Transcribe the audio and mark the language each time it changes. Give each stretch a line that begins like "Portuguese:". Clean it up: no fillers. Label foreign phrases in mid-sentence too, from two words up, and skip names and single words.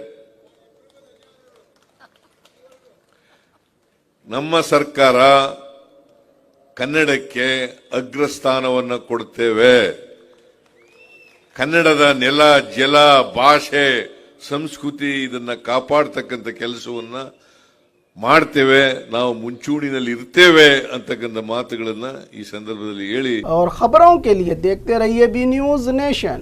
Kannada: ನಮ್ಮ ಸರ್ಕಾರ ಕನ್ನಡಕ್ಕೆ ಅಗ್ರಸ್ಥಾನವನ್ನು ಕೊಡ್ತೇವೆ. ಕನ್ನಡದ ನೆಲ, ಜಲ, ಭಾಷೆ, ಸಂಸ್ಕೃತಿ ಇದನ್ನ ಕಾಪಾಡತಕ್ಕಂಥ ಕೆಲಸವನ್ನ ಮಾಡ್ತೇವೆ. ನಾವು ಮುಂಚೂಣಿನಲ್ಲಿ ಇರ್ತೇವೆ ಅಂತಕ್ಕಂಥ ಮಾತುಗಳನ್ನ ಈ ಸಂದರ್ಭದಲ್ಲಿ ಹೇಳಿ.
Hindi: और खबरों के लिए देखते रहिए बी न्यूज नेशन।